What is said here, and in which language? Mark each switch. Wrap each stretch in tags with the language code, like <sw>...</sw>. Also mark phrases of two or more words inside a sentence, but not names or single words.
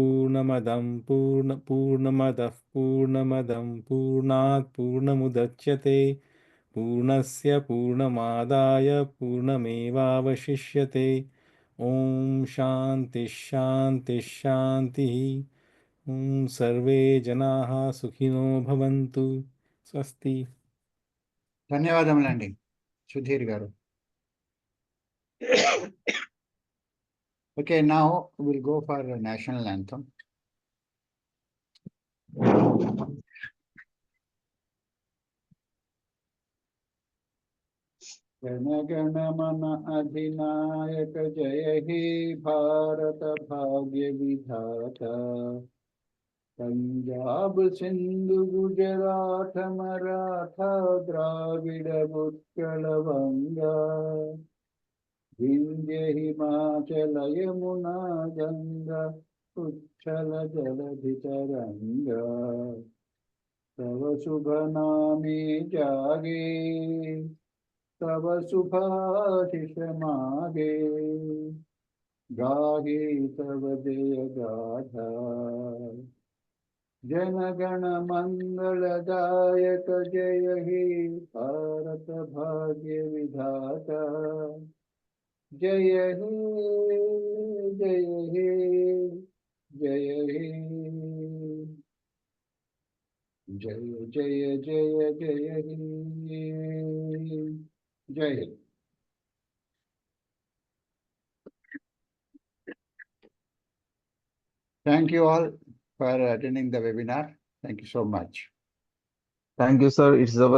<sa>पूर्णमदः पूर्णात् पूर्णमुदच्यते पूर्णस्य पूर्णमादाय पूर्णमेवावशिष्यते ॐ शान्ति शान्ति शान्तिः ॐ सर्वे जनाः सुखिनो भवन्तु स्वस्ति</sa> <te>ధన్యవాదములండి సుధీర్ గారు.</te> <en>Okay, now we'll go for the national anthem.</en> <bn>জন গণ মন অধিনায়ক জয় হে ভারত ভাগ্য বিধাতা পঞ্জাব সিন্ধু গুজরাট মরাঠা দ্রাবিড় উৎকল বঙ্গ বিন্ধ্য হিমাচল যমুনা গঙ্গা উচ্ছল জলধি তরঙ্গ তব শুভ নামে জাগে তব শুভাশিষ মাগে গাহে তব জয় গাথা জন গণ মঙ্গলদায়ক জয় হে ভারত ভাগ্য বিধাতা জয় হে জয় হে জয় হে জয় জয় জয় জয় হে</bn> <hi>जय हिंद.</hi> <en>Thank you all for attending the webinar. Thank you so much. Thank you, sir. It's our</en>